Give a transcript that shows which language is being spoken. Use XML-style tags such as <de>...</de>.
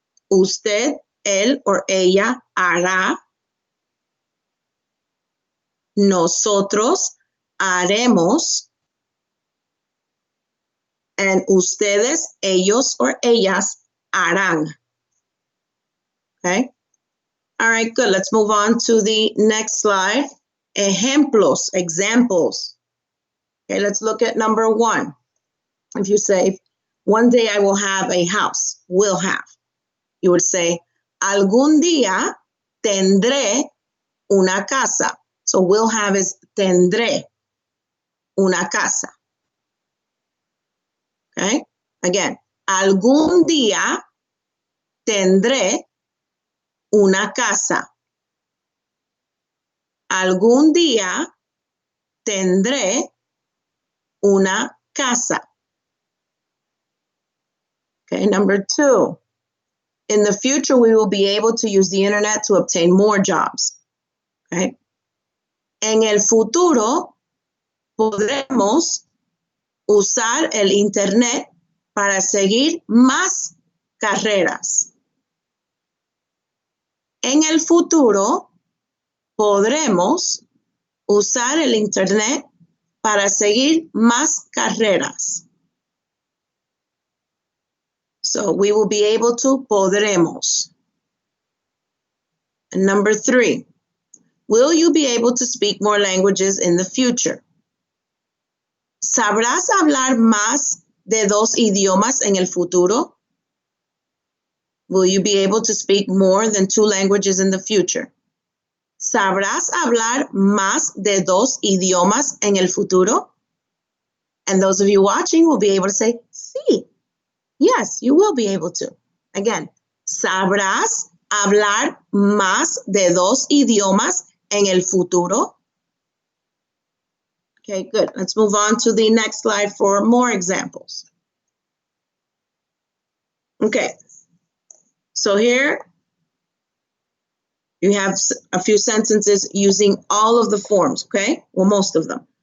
<es>Usted, él o ella hará. Nosotros haremos. And ustedes, ellos o ellas harán.</es> <en>Okay. All right, good. Let's move on to the next slide. Ejemplos, examples. Okay, let's look at number 1. If you say, one day I will have a house, will have.</en> <es>You would say, algún día tendré una casa.</es> <en>So will have is</en> <es>tendré una casa.</es> <en>Okay, again,</en> <es>algún día tendré una casa. Algún día tendré una casa.</es> <en>Okay, number 2. In the future, we will be able to use the internet to obtain more jobs. Okay.</en> <es>En el futuro, podremos usar el internet para seguir más carreras. En el futuro, podremos usar el internet para seguir más carreras.</es> <en>So we will be able to, podremos. And number 3, will you be able to speak more languages in the future?</en> <es>¿Sabrás hablar más de 2 idiomas en el futuro?</es> <en>Will you be able to speak more than 2 languages in the future?</en> <es>¿Sabrás hablar más de 2 idiomas en el futuro?</es> <en>And those of you watching will be able to say, sí. Yes, you will be able to. Again,</en> <es>¿sabrás hablar más de 2 idiomas en el futuro?</es> <en>Okay, good. Let's move on to the next slide for more examples. Okay, so here you have a few sentences using all of the forms, okay? Well, most of them.</en>